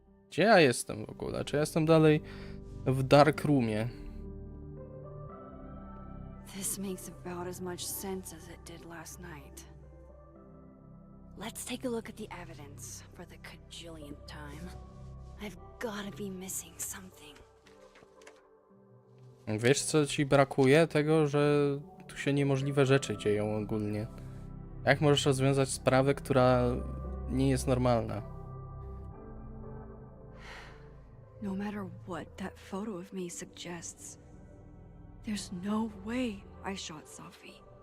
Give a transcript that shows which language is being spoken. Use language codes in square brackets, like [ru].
[pl] Gdzie ja jestem w ogóle? Czy ja jestem dalej w dark roomie? [en] This makes about as much sense as it did last night. Let's take a look at the evidence for the cajillionth time. I've gotta be missing something. [pl] Wiesz co ci brakuje? Tego, że tu się niemożliwe rzeczy dzieją ogólnie. Jak możesz rozwiązać sprawę, która nie jest normalna? [en] No matter what that photo of me suggests, there's no way I shot Sophie.